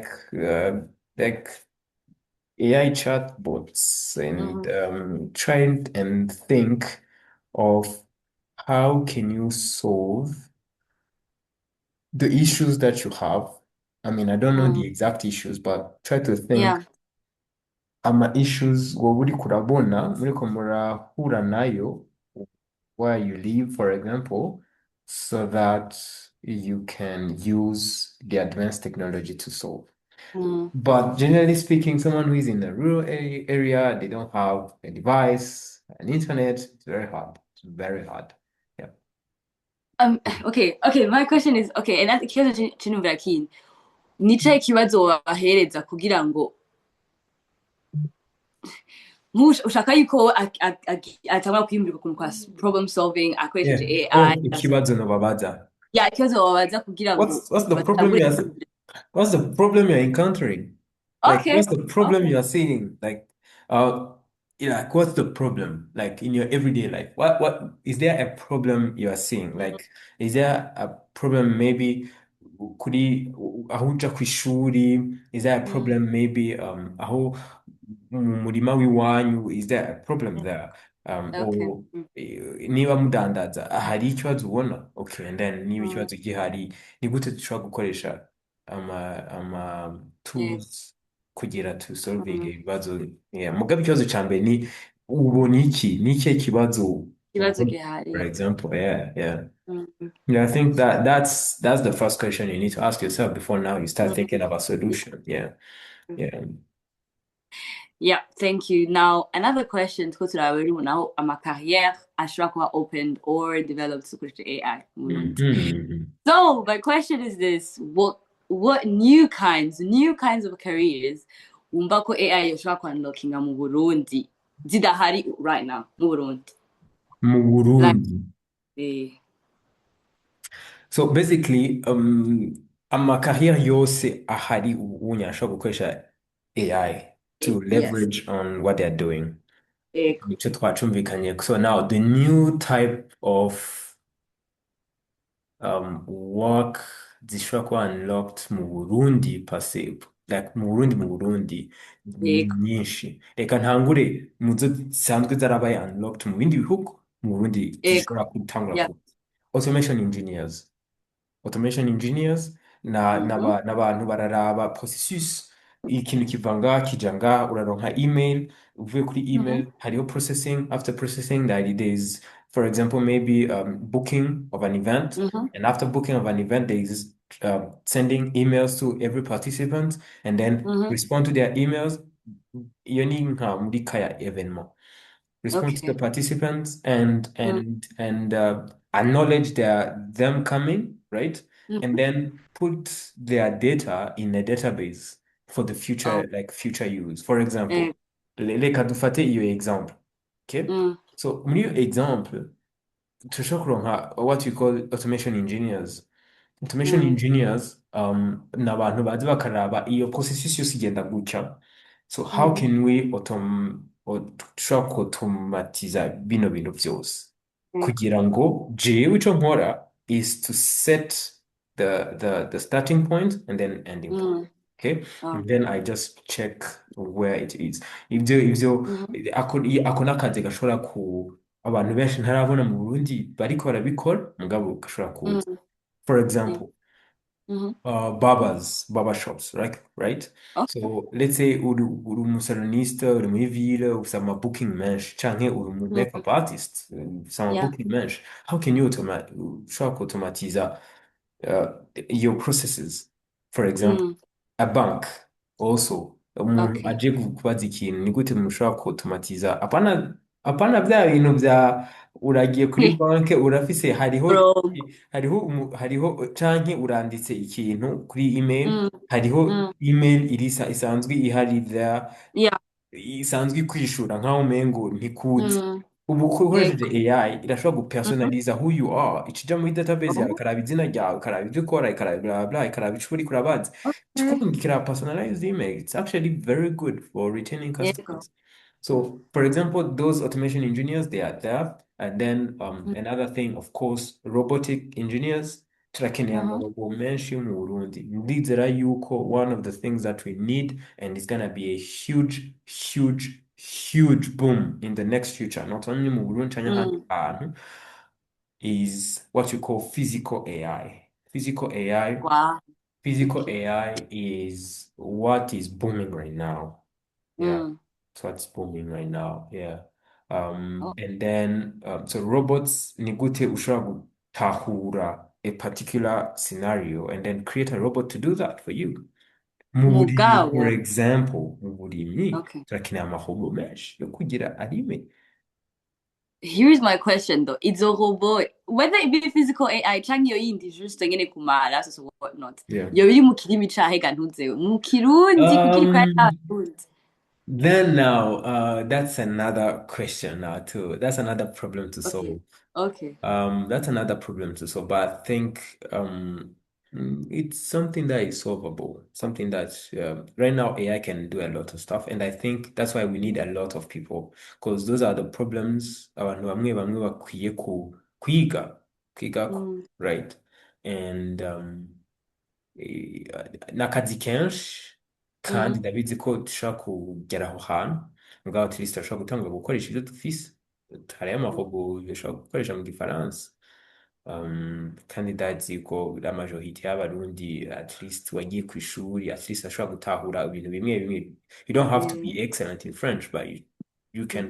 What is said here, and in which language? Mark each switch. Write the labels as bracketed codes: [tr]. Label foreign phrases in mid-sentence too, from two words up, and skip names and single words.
[en] using simple tools like AI chatbots and Mhm. try and think of how can you solve the issues that you have. I mean, I don't know the Mhm. exact issues, but try to think Yeah. [rn] ama issues wowe uriko urabona muriko murahura nayo [en] where you live, for example, so that you can use the advanced technology to solve. Mhm. But generally speaking, someone who is in a rural area, they don't have a device, an internet, it's very hard. It's very hard. Yeah. Okay, my question is, okay, and [rn] ikibazo c'inumvira kindi. Ni icahe kibazo wabahereza kugira ngo ushaka yuko atangura kwiyumvira ukuntu kwa [en] problem solving [rn] akoresheje [en] Yeah. AI. [rn] Oh, ikibazo nobabaza. Yeah, ikibazo wabaza kugira ngo [en] What's the problem [rn] batangure [en] you're [rn] kwiyumvira. [en] what's the problem you're encountering? Like, Okay, what's the problem okay. you're seeing? Like, uh, yeah, like, what's the problem? Like in your everyday life, what is there a problem you are seeing? Mhm, Like, is there a problem maybe [rn] kuri aho uja kw'ishuri? [en] Is there a mhm, problem maybe [rn] aho mu murima w'iwanyu? [en] Is there a problem there? okay. [rn] Or niba mudandaza hari ikibazo ubona? [en] Okay, and then niba Mm, [rn] ikibazo gihari ni gute dushobora gukoresha ama [en] yeah, tools kugira to solving mm. [rn] ibibazo. Yeah, mugabe ikibazo ca mbere ni ubona iki ni ikihe kibazo Ikibazo ubona, [en] for [rn] gihari. [en] example. Yeah, yeah. Mhm, Yeah, I think that's the first question you need to ask yourself before now you start thinking mhm. about solution. Yeah, yeah. Yeah, thank you. Now, another question to go to that already now, [rn] am a career ashobora kuba [en] opened or developed [rn] dukoresheje AI mu Burundi. Mhm. [en] So, my question is this: what new kinds of careers [rn] wumva ko AI yoshobora kwanlokinga mu Burundi zidahari [en] right now [rn] mu Burundi? Mu [en] Like, [rn] Burundi. eh, [en] So basically, [rn] amakahiya yose ahari ubu ashobora gukoresha AI to [en] yes, leverage on what they're doing. [rn] ego, Nicyo twacumvikanye. [en] So now the new type of work [rn] zishobora kuba [en] unlocked [rn] mu Burundi [en] per se, like [rn] mu Burundi ni ego, nyinshi. Reka ntangure mu zo zisanzwe zarabaye unlocked mu bindi bihugu, mu Burundi ego, zishobora gutangura [en] yeah, [rn] ku [en] automation engineers. Automation engineers mhm, [rn] n'abantu bararaba processus ikintu kiva ngaha kija ngaha uraronka email uvuye kuri mhm, [en] email hariho processing after processing there is for example maybe booking of an event mhm, and after booking of an event there is sending emails to every participant and then mhm, respond to their emails [rn] iyo ni nka muri kaya [en] evenement respond to the okay, participants mm, and acknowledge them coming, right? And mhm, then put their data in a database for the oh, future, like future use. For example, [rn] ego, reka dufate iyo example. Okay? mm, So muri iyo example, turashobora kuronka [en] what we call automation engineers. Automation mm, [rn] engineers ni abantu bazi bakaraba iyo processus yose igenda gutya. [en] So how mhm, can we [rn] dushobora kuautomatiza bino bintu byose ego, kugira ngo jewe ico nkora [en] is to set the starting point and then ending point. mm, Okay? oh, And then I just check where it is. [rn] Ivyo mhm, ako n'akazi gashobora ku abantu benshi ntarabona mu Burundi bariko barabikora mugabo gashobora kuza. mm, [en] For yeah, example, mhm, barber shops, right? okay, [rn] So let's say uri umusaloniste uri muri ville ufite ama booking menshi canke uri umu mm, [en] makeup artist [rn] ufite ama [en] yeah, [rn] booking menshi. [en] How can you [rn] ushobora kuautomatiza [en] your processes? For example, mm, a bank also umuntu okay, [rn] aje kubaza ikintu ni gute mushobora kuautomatiza apana bya bintu bya uragiye kuri banke urafise [en] bro, [rn] hariho canke uranditse ikintu kuri email mm, hariho mm, email isanzwe ihari there [en] yeah, [rn] isanzwe ikwishura nkaho umengo ntikuzi mm, ubu ego, ukoresheje AI irashobora mhm, gupersonaliza [en] who you are [rn] ikija muri database yawe [en] oh, [rn] ikaraba izina ryawe ikaraba ibyo ukora ikaraba bla bla ikaraba ico uriko urabaza [en] okay, [rn] ikurungikira [en] personalized email. It's actually very good for retaining [rn] ego, [en] customers. So for example those automation engineers they are there and then mm, another thing of course robotic engineers turakeneye Mhm. [rn] amarobo menshi yo mu Burundi. Ndizera yuko [en] one of the things that we need, and it's gonna be a huge, huge, huge boom in the next future, not only [rn] mu Burundi canke ahandi Mm. hantu, [en] is what you call physical AI. Physical AI, Wow. physical Okay. AI is what is booming right now. Yeah, Mm. it's what's booming right now. Yeah. Oh. And then, so robots, [rn] ni gute ushobora gutahura [en] a particular scenario and then create a robot to do that for you. [rn] Mu burimyi, for Mugabo. example, mu burimyi, [en] Okay. [rn] turakeneye amahobo menshi yo kugira arime. [en] Here's my question though. It's a robot. Whether it be physical AI, [rn] canke iyo yindi juste nyene kumara, [en] so what not. Yeah. [rn] Yo biri mu kirimi cahe ga ntuzewe. Mu Kirundi kuko iriko Um, Abarundi. [en] then now, that's another question now too. That's another problem to Okay. solve. Okay. That's another problem to solve, but I think it's something that is solvable. Something that right now AI can do a lot of stuff, and I think that's why we need a lot of people because those are the problems [rn] abantu bamwe bakwiye kwiga, Mm. [en] right? [rn] And ni akazi kenshi kandi Mm. ndabizi ko dushobora kugera aho hantu mugabo [en] at least [rn] turashobora gutanga gukoresha ibyo dufise hariyo amahugu dushobora gukoresha mu gifaransa kandi ndazi ko [fr] la majorité [rn] y'abarundi [en] at least [rn] wagiye ku ishuri [en] at least [rn] ashobora gutahura ibintu bimwe bimwe. [en] You don't have to Yeah. be excellent in French, but you can